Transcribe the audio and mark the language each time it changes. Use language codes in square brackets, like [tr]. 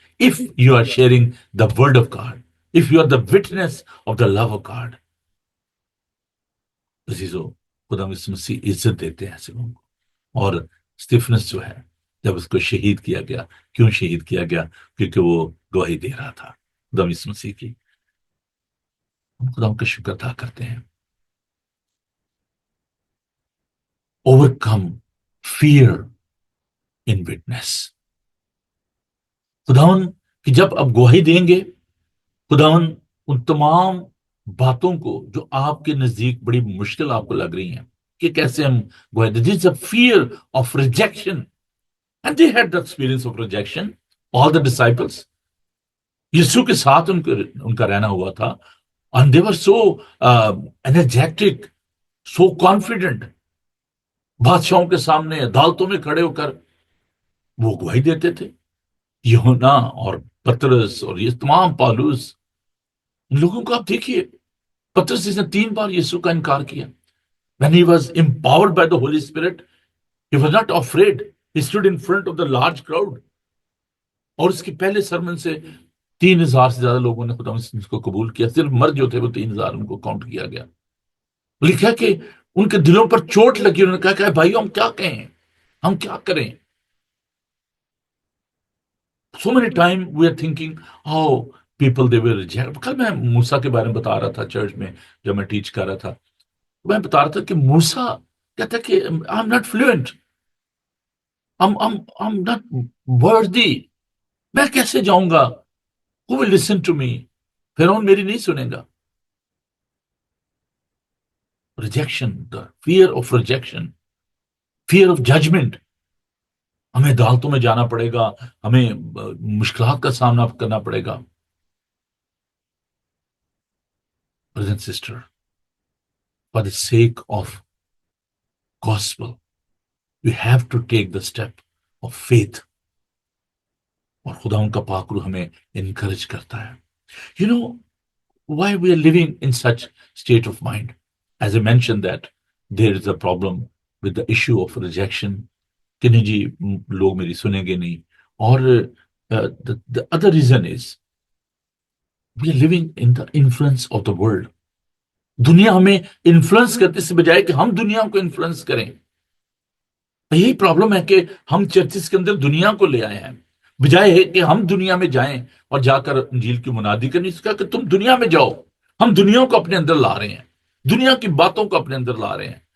[en] If you are sharing the word of God, if you are the witness of the love of God, [ur] عزیزو خدا یسوع مسیح عزت دیتے ہیں ایسے لوگوں کو. اور اسٹیفنس جو ہے جب اس کو شہید کیا گیا، کیوں شہید کیا گیا؟ کیونکہ وہ گواہی دے رہا تھا خدا یسوع مسیح کی. ہم خدا کا شکر ادا کرتے ہیں. [en] Overcome fear in witness. [ur] خداون کہ جب آپ گواہی دیں گے، خداون ان تمام باتوں کو جو آپ کے نزدیک بڑی مشکل آپ کو لگ رہی ہیں کہ کیسے ہم گواہی دیں. [en] This is a fear of rejection. And they had the experience of rejection. All the disciples. [ur] یسوع کے ساتھ ان کا رہنا ہوا تھا. [en] And they were so energetic, so confident. [ur] بادشاہوں کے سامنے، عدالتوں میں کھڑے ہو کر وہ گواہی دیتے تھے. یوحنا اور پترس اور یہ تمام پالوس، ان لوگوں کو آپ دیکھیے. پترس نے 3 بار یسوع کا انکار کیا. [en] When he was empowered by the Holy Spirit, he was not afraid. He stood in front of the large crowd. [ur] اور اس کے پہلے سرمن سے 3000 سے زیادہ لوگوں نے خدا مسیح کو قبول کیا. صرف مرد جو تھے وہ 3000 ان کو کاؤنٹ کیا گیا. لکھا کہ ان کے دلوں پر چوٹ لگی. انہوں نے کہا کہ بھائی ہم کیا کہیں، ہم کیا کریں. [en] So many times we are thinking how people they will reject. [ur] کل میں موسیٰ کے بارے میں بتا رہا تھا چرچ میں جب میں ٹیچ کر رہا تھا. میں بتا رہا تھا کہ موسیٰ کہتا ہے کہ [en] I'm not fluent. I'm not worthy. [ur] میں کیسے جاؤں گا؟ [en] Who will listen to me? [ur] فرعون میری نہیں سنے گا. [en] Rejection, the fear of rejection, fear of judgment. [ur] ہمیں عدالتوں میں جانا پڑے گا، ہمیں مشکلات کا سامنا کرنا پڑے گا. [en] Brother and sister, for the sake of gospel, we have to take the step of faith. [ur] اور خدا ان کا پاک روح ہمیں انکریج کرتا ہے. [en] You know why we are living in such state of mind? As I mentioned that there is a problem with the issue of rejection [ur] کہ نہیں جی لوگ میری سنیں گے نہیں. [en] اور the other reason is we are living in the influence of the world. [ur] دنیا ہمیں انفلوئنس کرتے سے بجائے کہ ہم دنیا کو انفلوئنس کریں. یہی پرابلم ہے کہ ہم چرچز کے اندر دنیا کو لے آئے ہیں بجائے ہے کہ ہم دنیا میں جائیں اور جا کر انجیل کی منادی کریں. اس کا کہ تم دنیا میں جاؤ. ہم دنیا کو اپنے اندر لا رہے ہیں, دنیا کی باتوں کو اپنے اندر لا رہے ہیں.